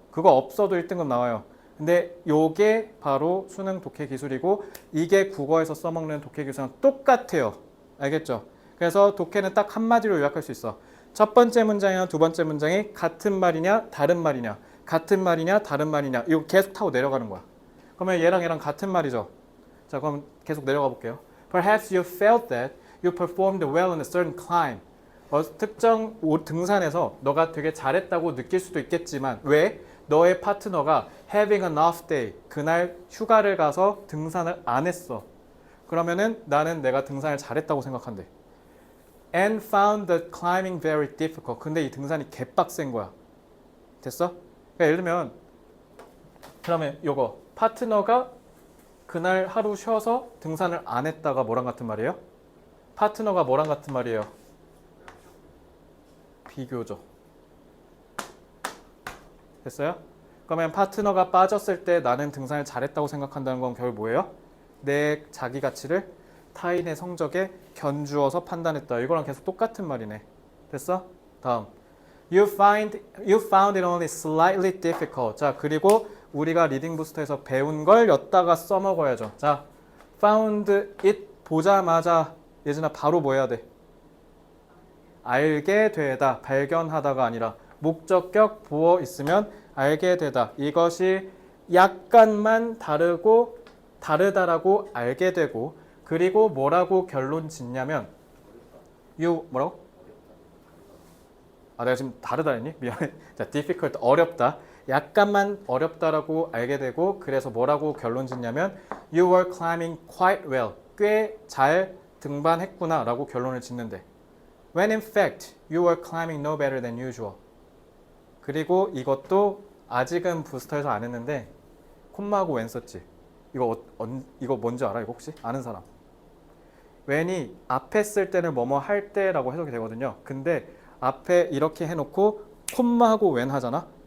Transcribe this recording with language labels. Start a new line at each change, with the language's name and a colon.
Korean: 그거 없어도 1등급 나와요. 근데 요게 바로 수능 독해 기술이고 이게 국어에서 써먹는 독해 기술이랑 똑같아요. 알겠죠? 그래서 독해는 딱 한마디로 요약할 수 있어. 첫 번째 문장이나 두 번째 문장이 같은 말이냐 다른 말이냐 같은 말이냐 다른 말이냐 이거 계속 타고 내려가는 거야. 그러면 얘랑 같은 말이죠. 자 그럼 계속 내려가 볼게요.
English: Perhaps you felt that you performed well on a certain climb.
Korean: 특정 등산에서 너가 되게 잘했다고 느낄 수도 있겠지만 왜? 너의 파트너가
English: having an off day
Korean: 그날 휴가를 가서 등산을 안 했어. 그러면은 나는 내가 등산을 잘했다고 생각한대.
English: And found the climbing very difficult.
Korean: 근데 이 등산이 개빡센 거야. 됐어? 그러니까 예를 들면 그러면 요거 파트너가 그날 하루 쉬어서 등산을 안 했다가 뭐랑 같은 말이에요? 파트너가 뭐랑 같은 말이에요? 비교죠. 됐어요? 그러면 파트너가 빠졌을 때 나는 등산을 잘했다고 생각한다는 건 결국 뭐예요? 내 자기 가치를 타인의 성적에 견주어서 판단했다. 이거랑 계속 똑같은 말이네. 됐어? 다음.
English: You found it only slightly difficult.
Korean: 자, 그리고 우리가 리딩 부스터에서 배운 걸 엿다가 써먹어야죠. 자, found it 보자마자 예진아 바로 뭐 해야 돼? 알게 되다. 발견하다가 아니라 목적격 보어 있으면 알게 되다. 이것이 약간만 다르다라고 알게 되고 그리고 뭐라고 결론 짓냐면 뭐라고? 내가 지금 다르다 했니? 미안해. 자, difficult 어렵다. 약간만 어렵다라고 알게 되고 그래서 뭐라고 결론 짓냐면
English: You were climbing quite well.
Korean: 꽤 잘 등반했구나 라고 결론을 짓는데
English: When in fact you were climbing no better than usual.
Korean: 그리고 이것도 아직은 부스터에서 안 했는데 콤마하고 웬 썼지? 이거 뭔지 알아? 이거 혹시? 아는 사람? when이 앞에 쓸 때는 뭐뭐 할 때라고 해석이 되거든요. 근데 앞에 이렇게 해놓고 콤마하고 when 하잖아?